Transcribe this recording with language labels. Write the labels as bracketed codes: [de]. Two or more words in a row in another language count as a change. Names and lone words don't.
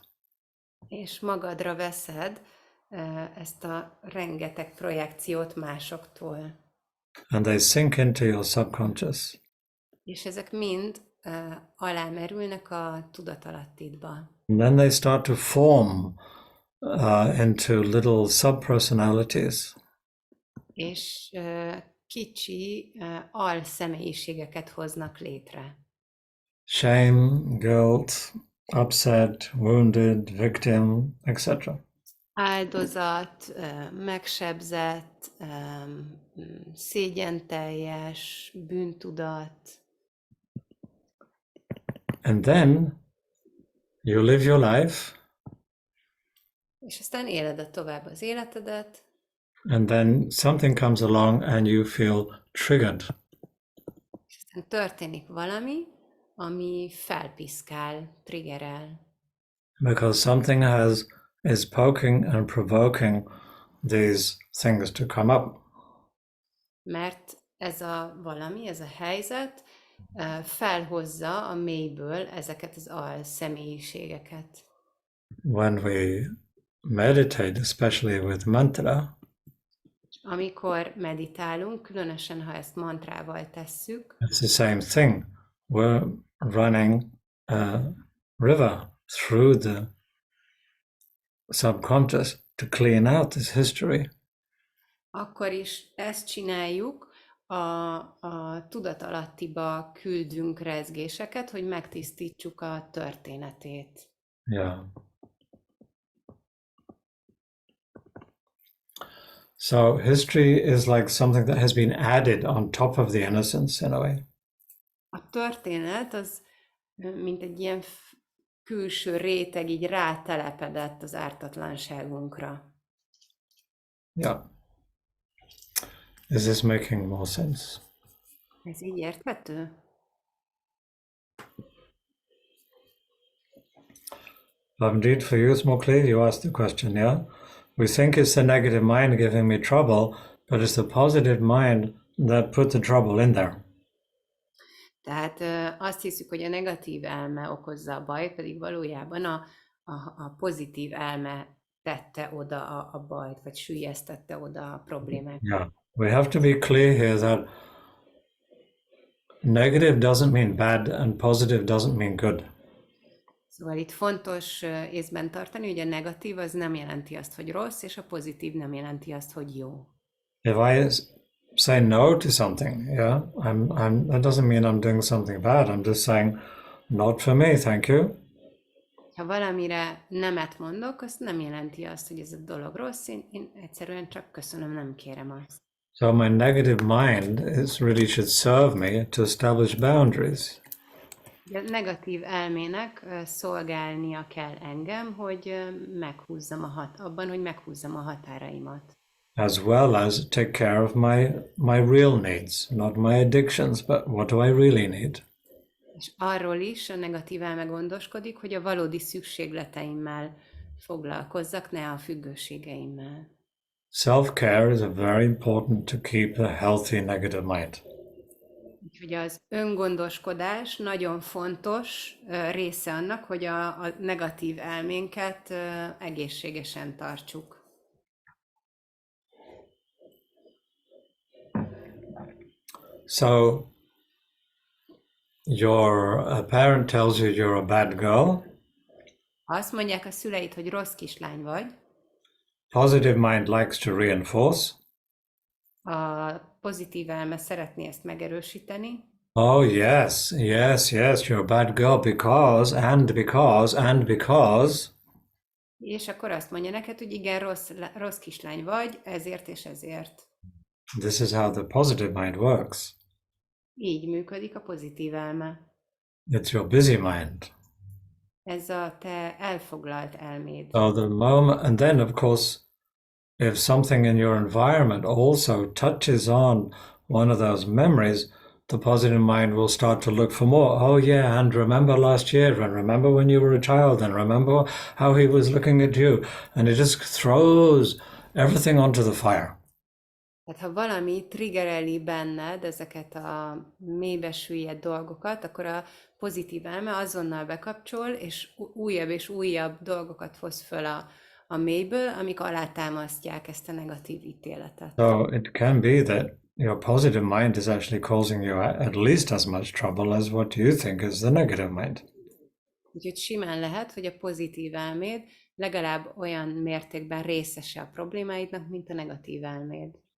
[hu] És magadra veszed ezt a rengeteg projekciót másoktól. [en] And they sink into your subconscious. [hu] És ezek mind alámerülnek a tudatalattidba. [en] And then they start to form into little subpersonalities. [hu] És kicsi alszemélyiségeket hoznak létre. [en] Shame, guilt, upset, wounded, victim, etc. [hu] Áldozat, megsebzett, szégyenteljes, bűntudat. [en] And then you live your life. [hu] És aztán éled tovább az életedet. [en] And then something comes along and you feel triggered. [hu] És aztán történik valami, ami felpiszkál, triggerel. [en] Because something is poking and provoking these things to come up. [hu] Mert ez a valami, ez a helyzet felhozza a mélyből ezeket az alszemélyiségeket. [en] When we meditate, especially with mantra, [hu] amikor meditálunk, különösen ha ezt mantrával tesszük, [en] it's the same thing. We're running a river through the subconscious to clean out this history. [hu] Akkor is ezt csináljuk, a tudatalattiba küldünk rezgéseket, hogy megtisztítsuk a történetét. [en] Yeah. So history is like something that has been added on top of the innocence in a way. [hu] A történet az mint egy ilyen külső réteg így rátelepedett az ártatlanságunkra. [en] Yeah. Is this making more sense? [hu] Ez így érthető? [en] Indeed, for you it's more clear. You asked the question, yeah? We think it's the negative mind giving me trouble, but it's the positive mind that put the trouble in there. [hu] Tehát azt hiszük, hogy a negatív elme okozza a bajt, pedig valójában a pozitív elme tette oda a bajt, vagy süllyesztette oda a problémát. [en] Yeah. We have to be clear here that negative doesn't mean bad and positive doesn't mean good. [hu] Szóval itt fontos észben tartani, hogy a negatív az nem jelenti azt, hogy rossz, és a pozitív nem jelenti azt, hogy jó. [en] If I say no to something, yeah, that doesn't mean I'm doing something bad. I'm just saying, not for me, thank you. [hu] Ha valamire nemet mondok, azt nem jelenti azt, hogy ez a dolog rossz, én egyszerűen csak köszönöm, nem kérem azt. [en] So my negative mind really should serve me to establish boundaries. [hu] A negatív elmének szolgálnia kell engem, hogy meghúzzam abban, hogy meghúzzam a határaimat. [en] As well as take care of my real needs, not my addictions, but what do I really need? [hu] És arról is a negatív elme gondoskodik, hogy a valódi szükségleteimmel foglalkozzak, ne a függőségeimmel. [en] Self-care is very important to keep a healthy negative mind. [hu] Úgyhogy az öngondoskodás nagyon fontos része annak, hogy a negatív elménket egészségesen tartsuk. [en] So your parent tells you you're a bad girl. [hu] Ha azt mondják a szüleid, hogy rossz kislány vagy, [en] Positive mind likes to reinforce. [hu] a pozitív elme szeretné ezt megerősíteni. [en] Oh, yes, you're a bad girl because. [hu] És akkor azt mondja neked, hogy igen, rossz kislány vagy, ezért és ezért. [en] This is how the positive mind works. [hu] Így működik a pozitív elme. [en] It's your busy mind. [hu] Ez a te elfoglalt elméd. [en] So the moment, and then of course, if something in your environment also touches on one of those memories, the positive mind will start to look for more. Oh yeah, and remember last year, and remember when you were a child, and remember how he was looking at you. And it just throws everything onto the fire. [hu] Tehát ha valami triggereli benned ezeket a mélybe süllyedt dolgokat, akkor a pozitív elme azonnal bekapcsol, és újabb dolgokat hoz föl a mélyből, amik alátámasztják ezt a negatív ítéletet. [en] So it can be that your positive mind is actually causing you at least as much trouble as what you think is the negative mind. [hu] Úgyhogy simán lehet, hogy a pozitív elméd legalább olyan mértékben részese a problémáidnak, mint a negatív elméd.